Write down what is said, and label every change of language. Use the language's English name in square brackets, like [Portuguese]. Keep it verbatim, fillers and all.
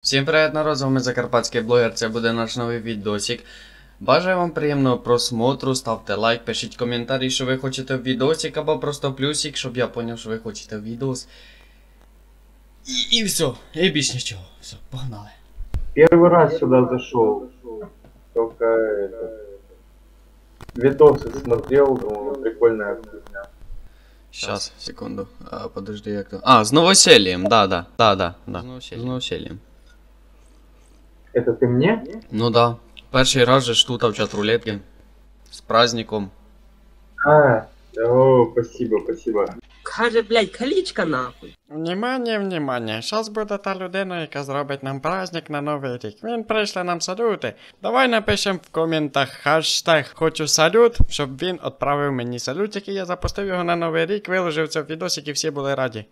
[Ukrainian] Всім привіт, народ, з вами Закарпатський блогер, це буде наш новий відосик. Бажаю вам приємного просмотру, ставте лайк, пишіть коментарі, що ви хочете в відосик, або просто плюсик, щоб я поняв, що ви хочете в відос. І, і все, і більш нічого. Все, погнали. [Russian] Первый раз сюда зашел, только это, видосы смотрел, думал, прикольная хуйня. Щас, секунду. А, подожди, [Ukrainian] як то. А, з новосельєм, да, да, да, да, да. З новосельєм. [Russian] Это ты мне? Ну да. [Ukrainian] Перший раз же ж тут в чат рулетки. З праздником. [Russian] А, о, спасибо, спасибо. [Ukrainian] Каже, блядь, калічка нахуй. [Russian] Внимание, внимание, [Ukrainian] зараз буде та людина, яка зробить нам праздник на Новий рік. Він прийшла нам салюти. Давай напишемо в коментах хаштег «Хочу салют», щоб він відправив мені салютик, і я запустив його на Новий рік, виложив це в відосик, і всі були раді.